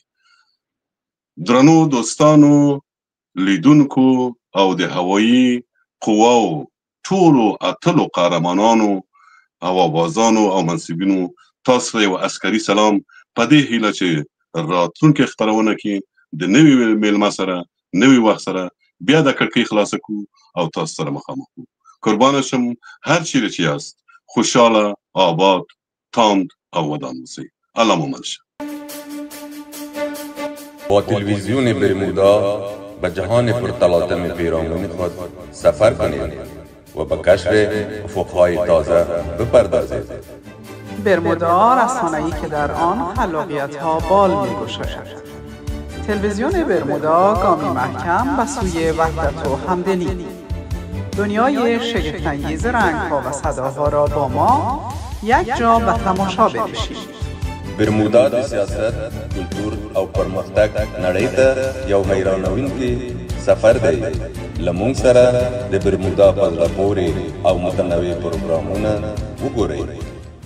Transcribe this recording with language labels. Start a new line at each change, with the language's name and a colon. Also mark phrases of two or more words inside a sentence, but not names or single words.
Pashto: درنو دوستانو، لیدونکو او د هوایي قواو ټولو اتلو قهرمانانو، هوابازانو او منصبینو، تاسو یو عسکري سلام په دې هیله چې راتلونکي خپرونه کې د نوي میلمه سره، نوي وخت سره بیا د کړکۍ خلاصه کړو او تاسو سره مخامخ کړو.
Persian: قربان شم.
Pashto: هر چیرې چې یاست خوشحاله، آباد، تاند او ودان اوسئ. الله مو مل شه.
Persian: با تلویزیون برمودا به جهان پرتلاطم پیرامون خود سفر کنید و به کشف افقهای تازه بپردازید. برمودا رسانه‌ای که در آن خلاقیت‌ها بال می‌گشاید. تلویزیون برمودا گامی محکم به سوی وحدت و همدلی. دنیای شگفت‌انگیز رنگ‌ها و صداها را با ما یک جا به تماشا بکشید.
Pashto: برمودا د سیاست، کلتور او پرمختګ نړۍ ته یو حیرانوونکی سفر دی. له موږ سره د برمودا په زړه پورې او متنوع پروګرامونه وګورئ.